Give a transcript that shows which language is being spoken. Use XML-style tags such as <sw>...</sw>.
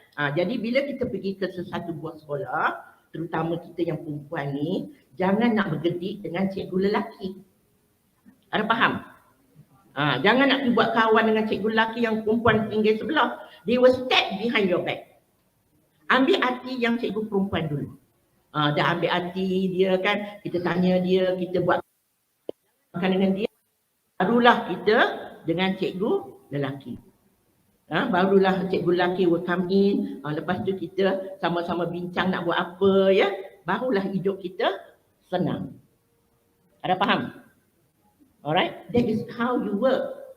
<ms>Jadi bila kita pergi ke sesuatu buah sekolah, terutama kita yang perempuan ni, jangan nak bergedik dengan cikgu lelaki. Ada faham? Jangan nak pergi buat kawan dengan cikgu lelaki yang perempuan tinggal sebelah.</ms> <en>They will stab behind your back.</en> <ms>Ambil hati yang cikgu perempuan dulu. Dah ambil hati dia kan, kita tanya dia, kita buat makan dengan dia. Barulah kita dengan cikgu lelaki. Barulah cikgu lelaki</ms> <en>will come in.</en> <ms>Lepas tu kita sama-sama bincang nak buat apa ya. Barulah hidup kita senang. Ada faham?</ms> <en>Alright, that is how you work.</en>